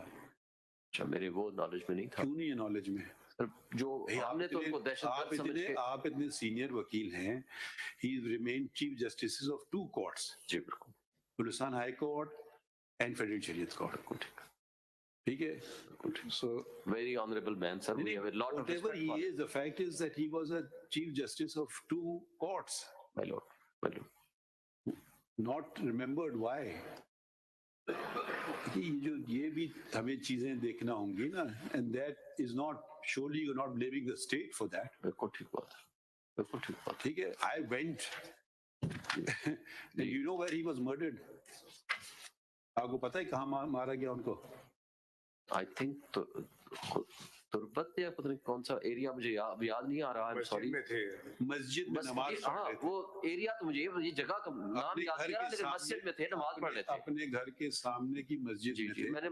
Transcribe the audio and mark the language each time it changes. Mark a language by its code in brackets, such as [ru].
[hi] अच्छा, मेरे वो नॉलेज में नहीं था। क्यों नहीं है नॉलेज में? जो हमने तो उनको दहशतगर्द समझ के। आप इतने सीनियर वकील हैं, [en] He remain chief justice of 2 courts. [hi] जी बिल्कुल, Balochistan high court and federal शरीयत कोर्ट। ठीक है, so [en] very honorable man sir, we have a lot of whatever respect he for is, the fact is that he was a chief justice of 2 courts, my lord, not remembered. Why? [hi] ये भी हमें चीजें देखना होंगी ना, [en] and that is not, surely you're not blaming the state for that. [hi] बिल्कुल ठीक बात है, बिल्कुल ठीक बात। ठीक है, [en] I went and you know where he was murdered? [hi] आपको पता है कहाँ मारा गया उनको? [en] I think [hi] तुर्बत या पता नहीं कौन सा एरिया, मुझे याद नहीं आ रहा है, सॉरी। मस्जिद में नमाज पढ़ रहे थे। वो एरिया तो मुझे ये जगह का नाम याद नहीं आ रहा, लेकिन मस्जिद में थे, नमाज पढ़ रहे थे अपने घर के सामने की मस्जिद में थे।